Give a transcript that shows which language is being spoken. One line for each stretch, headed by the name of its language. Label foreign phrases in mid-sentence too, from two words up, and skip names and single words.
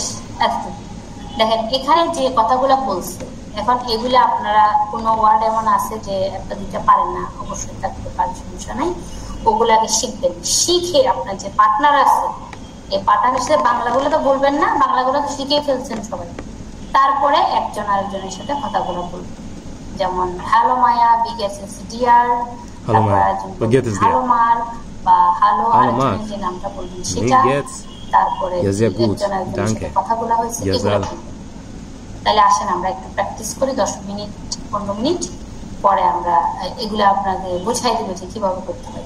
Bangla: দেখেন এখানে যে কথাগুলো বলছে, এখন এগুলো আপনারা কোনো ওয়ার্ড এমন আছে যে একটা দুইটা পারেন না, অবশ্যই থাকতে পারে, সমস্যা নাই, ওগুলো আগে শিখবেন। শিখে আপনার যে পার্টনার আছে, এই পার্টনারের সাথে বাংলাগুলো তো বলবেন না, বাংলাগুলো তো শিখে ফেলছেন সবাই, তারপরে একজন আরেকজনের সাথে কথাগুলো বলবেন। যেমন হ্যালো মায়া,
German: wie geht's dir,
Bangla: হ্যালো মার্ক বা হ্যালো আরেকজনের যে নামটা বলবেন সেটা, তারপরে একজন আরেকজনের সাথে কথাগুলো হয়েছে এগুলো। তাহলে আসেন আমরা একটু প্র্যাকটিস করি 10 মিনিট 15 মিনিট পরে আমরা এগুলো আপনাদের বোঝাই দেবো যে কিভাবে করতে হয়।